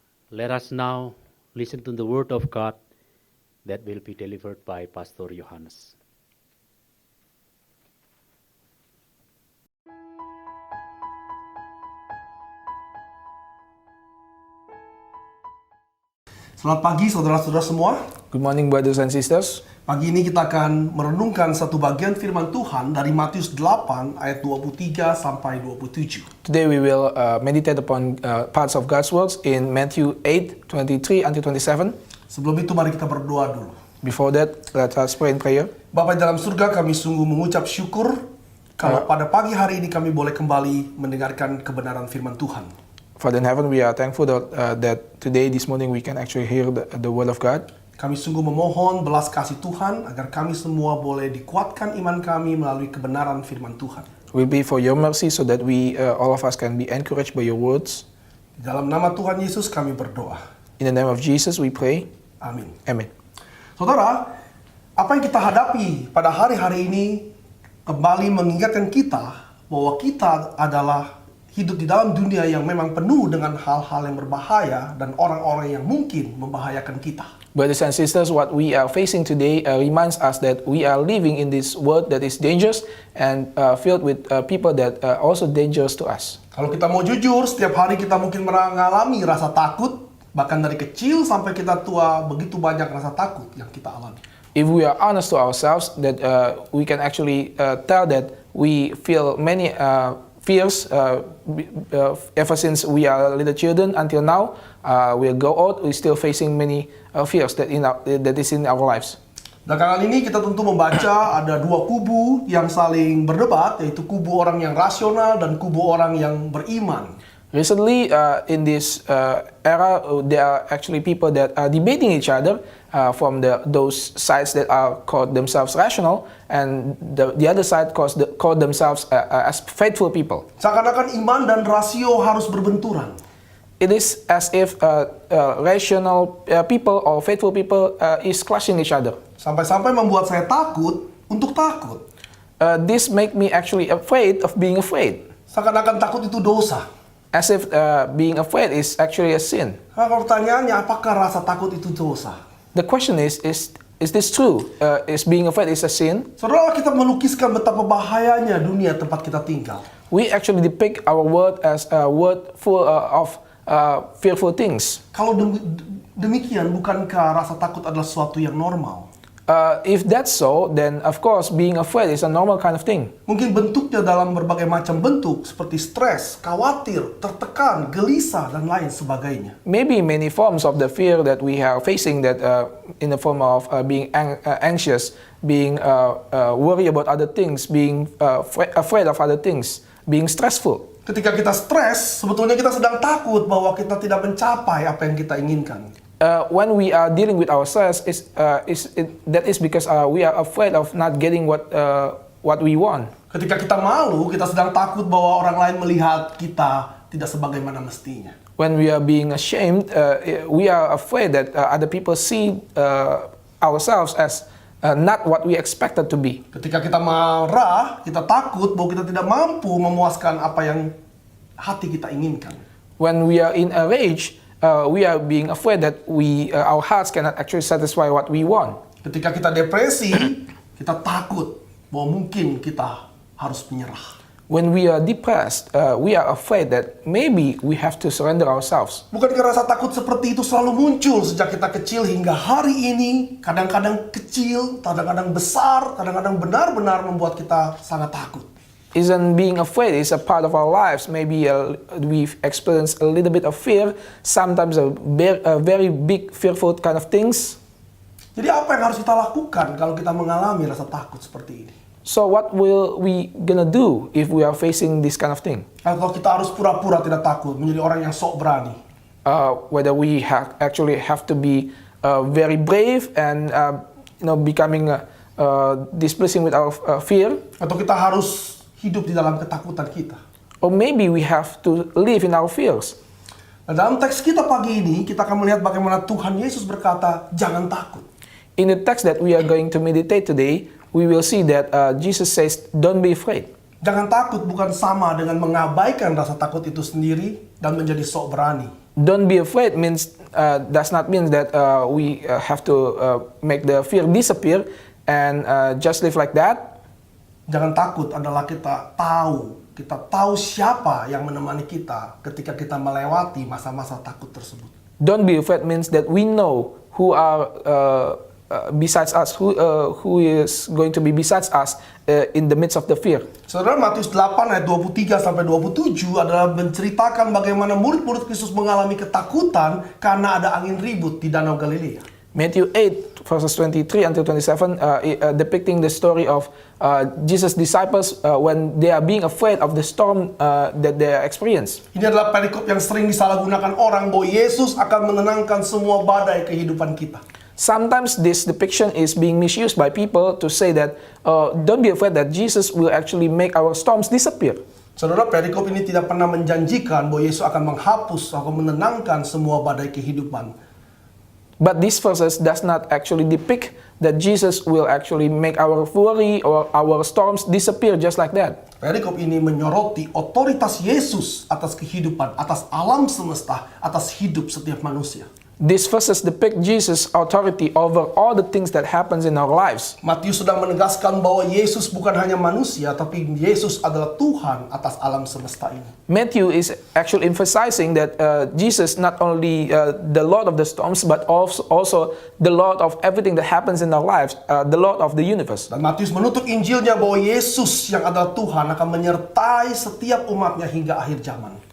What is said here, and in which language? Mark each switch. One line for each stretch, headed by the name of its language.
English: Let us now listen to the word of God that will be delivered by Pastor Johannes.
Indonesian: Selamat pagi saudara-saudara semua.
English: Good morning, brothers and sisters.
Indonesian: Pagi ini kita akan merenungkan satu bagian firman Tuhan dari Matius 8 ayat 23 sampai 27.
English: Today we will meditate upon parts of God's words in Matthew 8:23 until 27.
Indonesian: Sebelum itu mari kita berdoa dulu.
English: Before that, let us pray in prayer.
Indonesian: Bapa dalam surga, kami sungguh mengucap syukur kalau pada pagi hari ini kami boleh kembali mendengarkan kebenaran firman Tuhan.
English: Father in heaven, we are thankful that today, this morning, we can actually hear the word of God.
Indonesian: Kami sungguh memohon belas kasih Tuhan agar kami semua boleh dikuatkan iman kami melalui kebenaran firman Tuhan.
English: We pray for your mercy so that we, all of us, can be encouraged by your words.
Indonesian: Di dalam nama Tuhan Yesus kami berdoa.
English: In the name of Jesus, we pray.
Indonesian: Amin.
English: Amen.
Indonesian: Saudara, apa yang kita hadapi pada hari-hari ini kembali mengingatkan kita bahwa kita adalah hidup di dalam dunia yang memang penuh dengan hal-hal yang berbahaya dan orang-orang yang mungkin membahayakan kita.
English: Brothers and sisters, what we are facing today reminds us that we are living in this world that is dangerous and filled with people that are also dangerous to us.
Indonesian: Kalau kita mau jujur, setiap hari kita mungkin mengalami rasa takut, bahkan dari kecil sampai kita tua, begitu banyak rasa takut yang kita alami.
English: If we are honest to ourselves, that we can actually tell that we feel many fears ever since we are little children until now. We'll go out, we're still facing many fears that is in our lives.
Indonesian: Belakangan ini kita tentu membaca ada dua kubu yang saling berdebat, yaitu kubu orang yang rasional dan kubu orang yang beriman.
English: Recently, in this era, there are actually people that are debating each other from those sides that are called themselves rational, and the other side call themselves as faithful people.
Indonesian: Seakan-akan iman dan rasio harus berbenturan.
English: It is as if rational people or faithful people is clashing each other.
Indonesian: Sampai-sampai membuat saya takut untuk takut.
English: This make me actually afraid of being afraid.
Indonesian: Seakan-akan takut itu dosa.
English: As if being afraid is actually a sin.
Indonesian: Kalau pertanyaannya, apakah rasa takut itu dosa?
English: The question is this true? Is being afraid is a sin?
Indonesian: Saudara, kita melukiskan betapa bahayanya dunia tempat kita tinggal.
English: We actually depict our world as a world full of fearful things.
Indonesian: Kalau Demikian, bukankah rasa takut adalah sesuatu yang normal?
English: If that's so, then of course being afraid is a normal kind of thing.
Indonesian: Mungkin bentuknya dalam berbagai macam bentuk, seperti stres, khawatir, tertekan, gelisah, dan lain sebagainya.
English: Maybe many forms of the fear that we are facing, that in the form of being anxious, being worried about other things, being afraid of other things, being stressful.
Indonesian: Ketika kita stres, sebetulnya kita sedang takut bahwa kita tidak mencapai apa yang kita inginkan.
English: When we are dealing with ourselves, that is because we are afraid of not getting what we want.
Indonesian: Ketika kita malu, kita sedang takut bahwa orang lain melihat kita tidak sebagaimana mestinya.
English: When we are being ashamed, we are afraid that other people see ourselves as not what we expected to be.
Indonesian: Ketika kita marah, kita takut bahwa kita tidak mampu memuaskan apa yang hati kita inginkan.
English: When we are in a rage, we are being afraid that our hearts cannot actually satisfy what we want.
Indonesian: Ketika kita depresi, kita takut bahwa mungkin kita harus menyerah.
English: When we are depressed, we are afraid that maybe we have to surrender ourselves.
Indonesian: Bukankah rasa takut seperti itu selalu muncul sejak kita kecil hingga hari ini? Kadang-kadang kecil, kadang-kadang besar, kadang-kadang benar-benar membuat kita sangat takut.
English: Isn't being afraid is a part of our lives? Maybe we've experienced a little bit of fear, sometimes a very big fearful kind of things.
Indonesian: Jadi apa yang harus kita lakukan kalau kita mengalami rasa takut seperti ini?
English: So what will we gonna do if we are facing this kind of thing?
Indonesian: Atau kita harus pura-pura tidak takut, menjadi orang yang sok berani?
English: Whether we actually have to be very brave and becoming displeasing with our fear,
Indonesian: Atau kita harus hidup di dalam ketakutan kita?
English: or maybe we have to live in our fears.
Indonesian: Nah, dalam teks kita pagi ini, kita akan melihat bagaimana Tuhan Yesus berkata, jangan takut.
English: In the text that we are going to meditate today, we will see that Jesus says, don't be afraid.
Indonesian: Jangan takut bukan sama dengan mengabaikan rasa takut itu sendiri dan menjadi sok berani.
English: Don't be afraid does not mean that we have to make the fear disappear and just live like that.
Indonesian: Jangan takut adalah kita tahu siapa yang menemani kita ketika kita melewati masa-masa takut tersebut.
English: Don't be afraid means that we know who are besides us, who is going to be besides us in the midst of the fear.
Indonesian: Saudara, Matius 8 ayat 23 sampai 27 adalah menceritakan bagaimana murid-murid Kristus mengalami ketakutan karena ada angin ribut di Danau Galilea.
English: Matthew 8 verses 23 until 27 depicting the story of Jesus' disciples when they are being afraid of the storm that they experience.
Indonesian: Ini adalah perikop yang sering disalahgunakan orang bahwa Yesus akan menenangkan semua badai kehidupan kita.
English: Sometimes this depiction is being misused by people to say that don't be afraid that Jesus will actually make our storms disappear.
Indonesian: Saudara, perikop ini tidak pernah menjanjikan bahwa Yesus akan menghapus atau menenangkan semua badai kehidupan.
English: But these verses does not actually depict that Jesus will actually make our worry or our storms disappear just like that.
Indonesian: Perikop ini menyoroti otoritas Yesus atas kehidupan, atas alam semesta, atas hidup setiap manusia.
English: These verses depict Jesus' authority over all the things that happens in our lives.
Indonesian: Matius sedang menegaskan bahwa Yesus bukan hanya manusia, tapi Yesus adalah Tuhan atas alam semesta ini.
English: Matthew is actually emphasizing that Jesus not only the Lord of the storms, but also the Lord of everything that happens in our lives, the Lord of the universe.
Indonesian: Dan Matius menutup Injilnya bahwa Yesus yang adalah Tuhan akan menyertai setiap umatnya hingga akhir zaman.